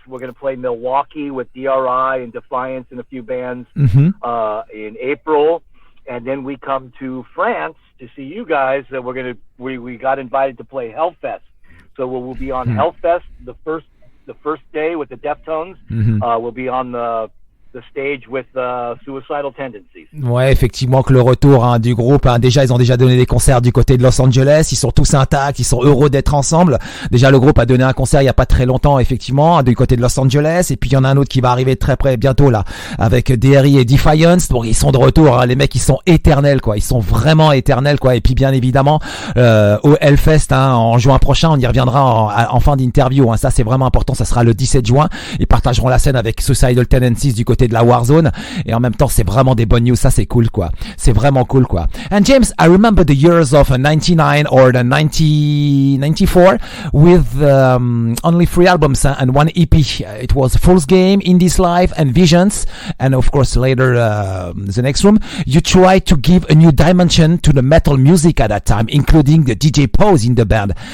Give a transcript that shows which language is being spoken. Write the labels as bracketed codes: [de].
[en] We're going to play Milwaukee with DRI and Defiance and a few bands in April, and then we come to France to see you guys. We got invited to play Hellfest, so we'll be on Hellfest the first day with the Deftones. We'll be on the stage with Suicidal Tendencies. [fr] Ouais, effectivement que le retour du groupe, déjà ils ont déjà donné des concerts du côté de Los Angeles, ils sont tous intacts, ils sont heureux d'être ensemble. Déjà le groupe a donné un concert il y a pas très longtemps effectivement du côté de Los Angeles, et puis il y en a un autre qui va arriver très près bientôt là avec DRI et Defiance. Donc ils sont de retour, les mecs ils sont éternels quoi, ils sont vraiment éternels quoi. Et puis bien évidemment au Hellfest en juin prochain, on y reviendra en fin d'interview, ça c'est vraiment important, ça sera le 17 juin. Ils partageront la scène avec Suicidal Tendencies du côté de la Warzone, et en même temps c'est vraiment des bonnes news, ça c'est cool quoi, c'est vraiment cool quoi. [en] And James, I remember the years of 99 or the 94 with only 3 albums and 1 EP. It was Fool's Game, In This Life and Visions, and of course later The Next Room. You tried to give a new dimension to the metal music at that time, including the DJ pose in the band.